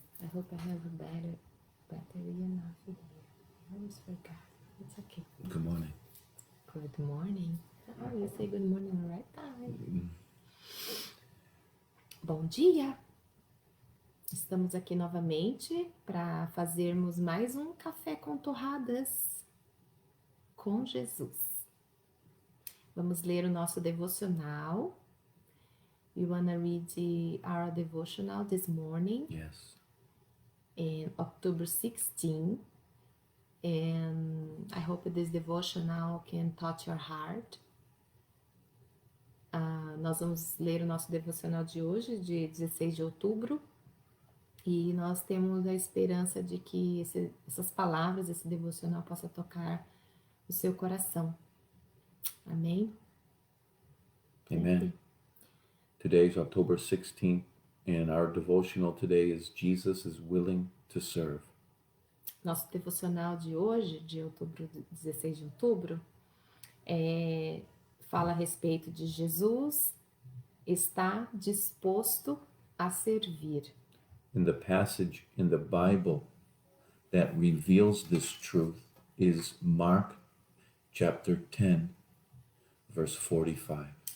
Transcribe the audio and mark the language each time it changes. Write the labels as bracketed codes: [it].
[en] I hope I have a better battery enough here. I always forgot. It's okay. Good morning. Good morning. Oh, you say good morning the right time. [pt] Bom dia! Estamos aqui novamente para fazermos mais um café com torradas com Jesus. Vamos ler o nosso devocional. [en] We want to read our devotional this morning. Yes. In October 16, and I hope this devotional can touch your heart. [pt] Nós vamos ler o nosso devocional de hoje, de 16 de outubro, e nós temos a esperança de que essas palavras, esse devocional possa tocar o seu coração. Amém? [en] Amen. Today is October 16th, and our devotional today is Jesus is willing to serve. [pt] Nosso devocional de hoje, de 16 de outubro, fala a respeito de Jesus está disposto a servir. [en] And the passage in the Bible that reveals this truth is Mark chapter 10, verse 45.